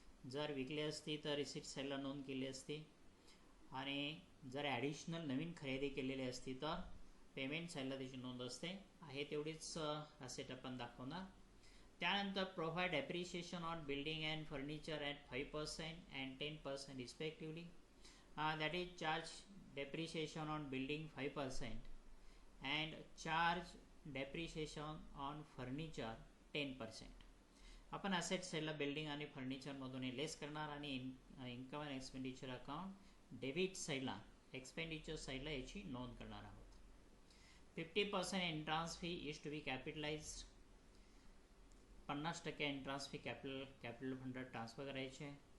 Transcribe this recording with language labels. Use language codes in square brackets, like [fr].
[mr] जर विकले असती तर रिसिप्ट साईडला नोंद केली असती आणि जर ॲडिशनल नवीन खरेदी केलेली असती तर पेमेंट साईडला त्याची नोंद असते. आहे तेवढीच असेट आपण दाखवणार. [en] त्यानंतर provide appreciation on building and furniture at 5% and 10% रिस्पेक्टिवली. That is charge depreciation on building 5% and charge depreciation on furniture 10%. [mr] आपण असेट साईडला बिल्डिंग आणि फर्निचरमधून लेस करणार आणि income and expenditure account debit साईडला एक्सपेंडिचर साईडला याची नोंद करणार आहोत. 50% entrance fee [en] Is to be capitalized. [mr] 50% entrance fee capital फंडात ट्रान्सफर करायचे.